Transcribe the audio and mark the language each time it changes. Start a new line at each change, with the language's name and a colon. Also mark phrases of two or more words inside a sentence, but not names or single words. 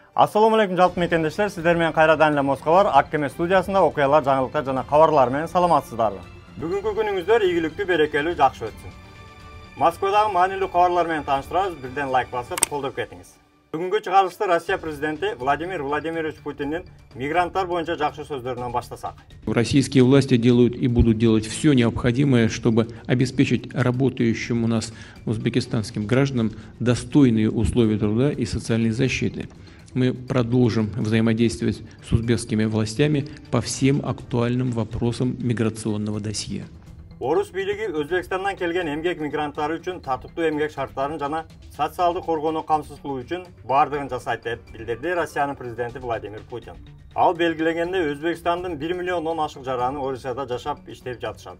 Arabic: السلام عليكم
Kyrgyz: жалпы мекендештер, сіздер менен кайрадан эле Москва Аккеме студиясында окуялар, жаңылыктар жана кабарлар менен саламатсыздарбы. Бүгүнкү күнүңүздөр ийгиликтүү, берекелүү, жакшы өтсүн. Москвадагы маанилүү кабарлар менен тааныштырабыз, бирден лайк басып, колдоп кетиңиз. Бүгүнкү чыгарылышты Россия президенти Владимир Владимирович Путиндин мигранттар боюнча жакшы сөздөрүнөн баштасак.
Russian: Российские власти делают и будут делать все необходимое, чтобы обеспечить работающим у нас узбекистанским гражданам достойные условия труда и социальной защиты. Мы продолжим взаимодействовать с узбекскими властями по всем актуальным вопросам миграционного досье.
Kyrgyz: Орус бийлиги Өзбекстандан келген эмгек мигранттары үчүн татыктуу эмгек шарттарын жана социалдык коргоону камсыз кылуу үчүн бардыгын жасайт деп билдирди Россиянын президенти Владимир Путин. Ал белгилегенде Өзбекстандын 1 миллиондон ашык жараны Орусияда жашап иштеп жатышат.